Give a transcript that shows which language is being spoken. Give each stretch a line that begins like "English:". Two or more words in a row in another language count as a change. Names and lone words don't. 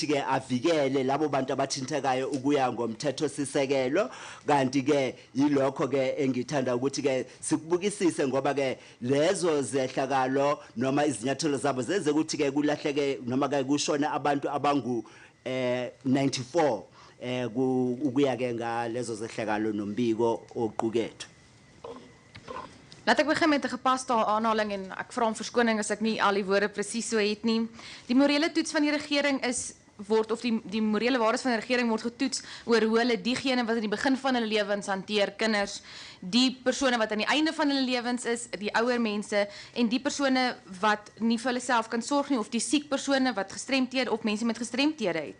Zulu: ke avikele labo bantu abathintekayo ukuya ngomthetho sisekelo, kanti ke yilokho ke engithanda ukuthi ke sikubukisise ngoba ke lezo zehlakalo noma izinyathelo zabo zenze ukuthi ke kulahleke noma ke kushona abantu abangu 94 ukuya ke ngalezo zehlakalo nombiko oqukethwe.
Afrikaans: Laat ek begin met 'n gepaste aanhaling en ek vra om verskoning as ek nie al die woorde presies so het nie. Die morele toets van die regering die morele waardes van die regering word getoets oor hoe hulle diegene wat aan die begin van hulle lewens hanteer, kinders, die persone wat aan die einde van hulle lewens is, die ouer mense en die persone wat nie vir hulle self kan sorg nie of die siek persone wat gestremdhede of mense met gestremdhede het.